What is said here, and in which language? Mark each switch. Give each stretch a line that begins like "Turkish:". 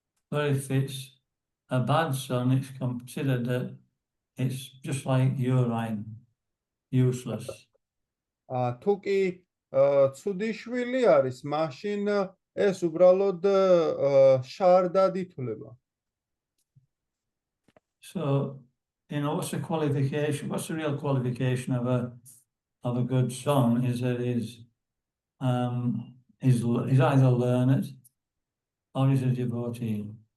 English: But if it's a bad son, it's considered that it's just like urine, useless.
Georgian: თუ კი ცუდი შვილი არის, მაშინ ეს უბრალოდ შარდად ითვლება.
English: So, what's the qualification? What's the real qualification of a good son? Is that he's either learned or he's a devotee.